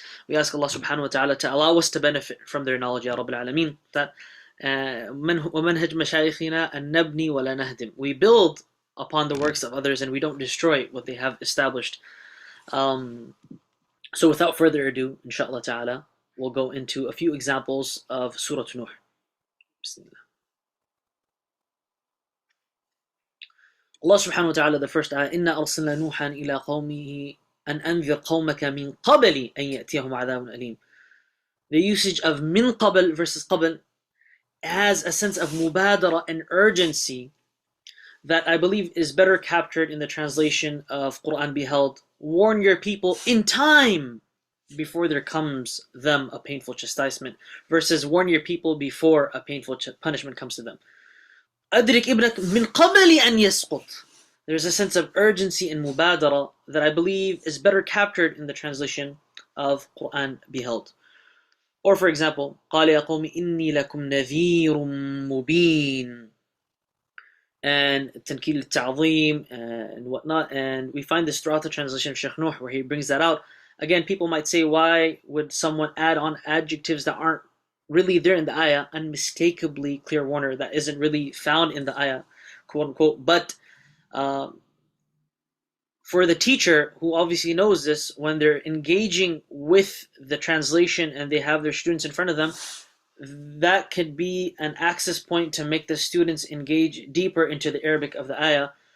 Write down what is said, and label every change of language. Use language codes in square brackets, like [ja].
[en] We ask Allah subhanahu wa ta'ala to allow us to benefit from their knowledge, Ya Rabbil Alameen. [ar] That وَمَنْهَجْ مَشَايِخِنَا أَن نَبْنِي وَلَا نَهْدِمْ. [en] We build upon the works of others and we don't destroy what they have established. So without further ado, inshallah ta'ala, we'll go into a few examples of Surah Nuh. Bismillah. [ar] Allah subhanahu wa ta'ala, the first ayah, إِنَّا أَرْسَلْنَا نُوحًا إِلَىٰ قَوْمِهِ أَنْ أَنذِرْ قَوْمَكَ مِنْ قَبْلِ أَنْ يَأْتِيَهُمْ عَذَابٌ أَلِيمٌ. [en] The usage of min qabl versus qabl has a sense of mubadara and urgency that I believe is better captured in the translation of Quran Beheld. Warn your people in time before there comes them a painful chastisement, versus warn your people before a painful punishment comes to them. [ar] أدرك ابنك من قبل أن يسقط. [en] There's a sense of urgency and mubadara that I believe is better captured in the translation of Quran Beheld. Or for example, [ar] قال يا قوم إني لكم نذير مبين, and تنكيل التعظيم [en] and whatnot. And we find this throughout the translation of Sheikh Nuh where he brings that out. Again, people might say, why would someone add on adjectives that aren't really there in the ayah? Unmistakably clear warner that isn't really found in the ayah, quote unquote. But for the teacher who obviously knows this, when they're engaging with the translation and they have their students in front of them, that could be an access point to make the students engage deeper into the Arabic of the ayah.